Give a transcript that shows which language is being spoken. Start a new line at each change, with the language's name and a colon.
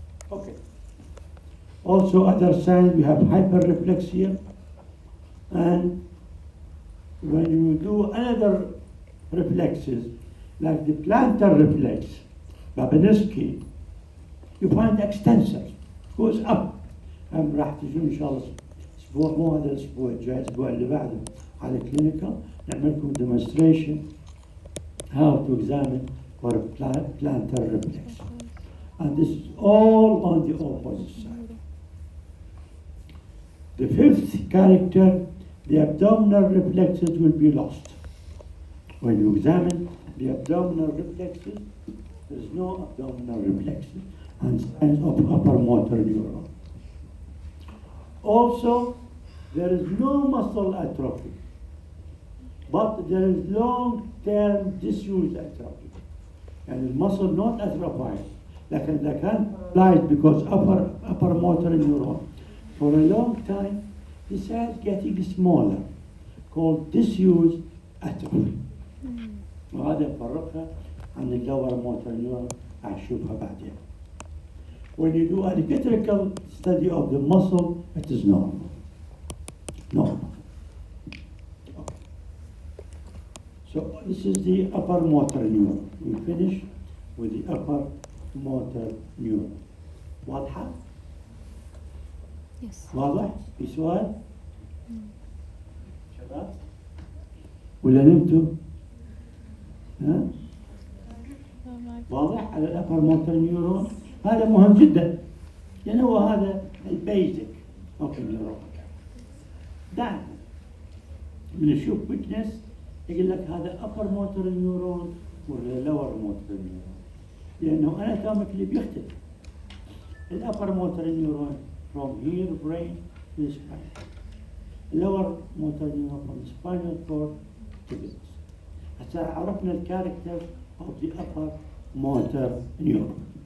English: Okay. Also other signs, we have hyperreflexia, and when you do another reflexes, like the plantar reflex, Babinski, you find extensor goes up.
Arabic: راح تجون ان شاء الله اسبوع مو هذا الاسبوع الجاي الاسبوع اللي بعده على كلينيكال نعمل لكم
English: demonstration how to examine for plantar reflex, and this is all on the opposite side. The fifth character, the abdominal reflexes will be lost. When you examine the abdominal reflexes, there is no abdominal reflexes and signs of upper motor neuron. Also, there is no muscle atrophy, but there is long-term disuse atrophy. And the muscle not atrophied,
Arabic: لكن
English: they can paralyze because upper motor neuron. For a long time, the cells getting smaller, called disuse atrophy.
Arabic: وهذا يفرقها عن اللور motor neuron هنشوفها بعدين.
English: When you do an electrical study of the muscle, it is normal. Normal. Okay. So this is the upper motor neuron. We finish with the upper motor neuron.
Arabic: واضحة؟
English: Yes.
Arabic: واضح؟ في سؤال؟ شباب؟ ولا نمتوا؟ ها؟ واضح على الأبر موتور نيورون؟ هذا مهم جدا لأن هو هذا البيزك اوف النيورون. دائما من نشوف ويكنس يقول لك هذا أبر موتور نيورون ولا لور موتور نيورون، لأنه اناتوميكلي بيختلف. الأبر موتور نيورون
English: from here brain to the spine. lower motor neuron from the spinal cord to this.
Arabic: هسه عرفنا الكاركتر
English: of the upper motor neuron.